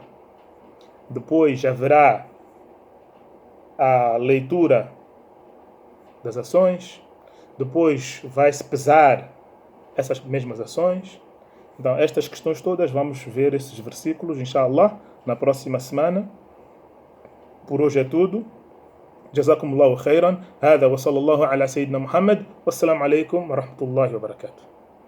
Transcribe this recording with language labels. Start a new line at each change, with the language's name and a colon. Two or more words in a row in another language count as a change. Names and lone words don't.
Portuguese: Depois haverá a leitura das ações, depois vai-se pesar essas mesmas ações. Então, estas questões todas, vamos ver esses versículos, inshallah, na próxima semana. Por hoje é tudo.
Arabic: جزاكم الله خيرا. هذا وصلى الله على سيدنا محمد والسلام عليكم ورحمة الله وبركاته.